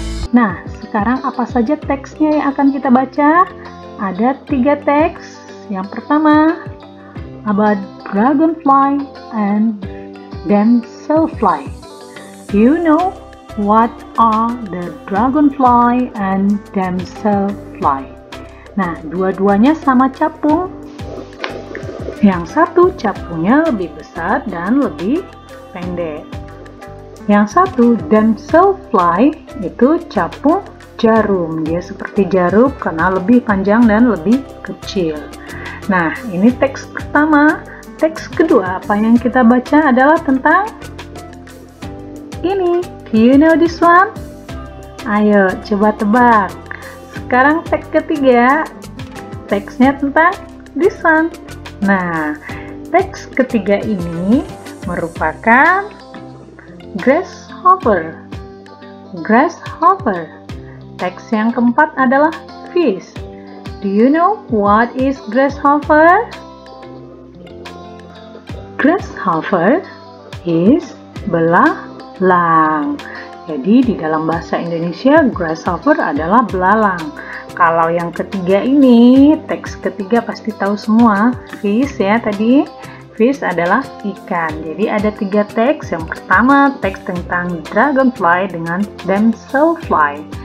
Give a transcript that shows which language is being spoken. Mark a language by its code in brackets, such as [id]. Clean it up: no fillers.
[id] Nah, sekarang apa saja teksnya yang akan kita baca? Ada 3 teks. Yang pertama, [en] about dragonfly and damselfly. Do you know what are the dragonfly and damselfly? [id] Nah, dua-duanya sama capung. Yang satu capungnya lebih besar dan lebih pendek. Yang satu damselfly itu capung jarum. Dia seperti jarum karena lebih panjang dan lebih kecil. Nah, ini teks pertama. Teks kedua, apa yang kita baca adalah tentang ini. [en] Do you know this one? [id] Ayo, coba tebak. Sekarang teks ketiga. Teksnya tentang [en] this one. [id] Nah, teks ketiga ini merupakan grasshopper. [en] Grasshopper. [id] Teks yang keempat adalah fish. [en] Do you know what is grasshopper? Grasshopper is belalang. [id] Jadi di dalam bahasa Indonesia grasshopper adalah belalang. Kalau yang ketiga ini, teks ketiga pasti tahu semua. Fish ya tadi. Fish adalah ikan. Jadi ada 3 teks. Yang pertama teks tentang dragonfly dengan damselfly.